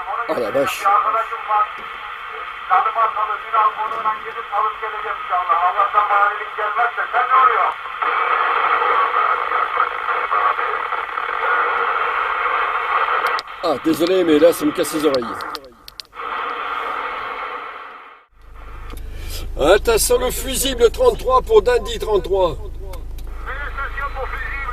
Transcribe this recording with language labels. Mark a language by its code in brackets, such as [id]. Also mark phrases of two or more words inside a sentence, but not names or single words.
[tr] Onu [fr] Ah la [tr] getireceğim. [fr] vache. [tr] Bir arkadaşım var. Tanımaz salı, Ünal onunla gidip alıp geleceğim inşallah. Allah'tan manilik gelmezse. Sen ne oluyor? [fr] Ah, désolé, mais là, ça me casse les oreilles. Attention, le fusible 33 pour Dandy 33. Station pour fusible.